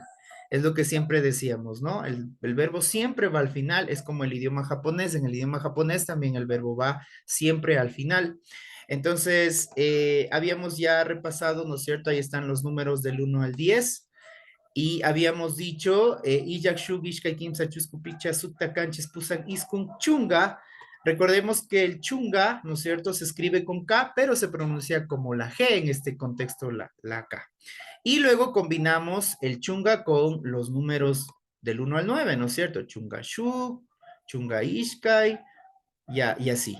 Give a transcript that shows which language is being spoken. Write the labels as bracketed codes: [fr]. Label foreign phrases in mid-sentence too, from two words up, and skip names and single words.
[es] Es lo que siempre decíamos, ¿no? El verbo siempre va al final, es como el idioma japonés. En el idioma japonés también el verbo va siempre al final. Entonces, habíamos ya repasado, ¿no es cierto? Ahí están los números del 1 al 10. Y habíamos dicho, [qu] Iyak Shuk, Ishkai, Kimsa, Chuscupicha, Sukta, Canches, Pusan, Iskun, Chunga. [es] Recordemos que el chunga, ¿no es cierto? Se escribe con K, pero se pronuncia como la G en este contexto, la K. Y luego combinamos el chunga con los números del 1 al 9, ¿no es cierto? [qu] Chunga Shuk, Chunga Ishkai, [es] y así.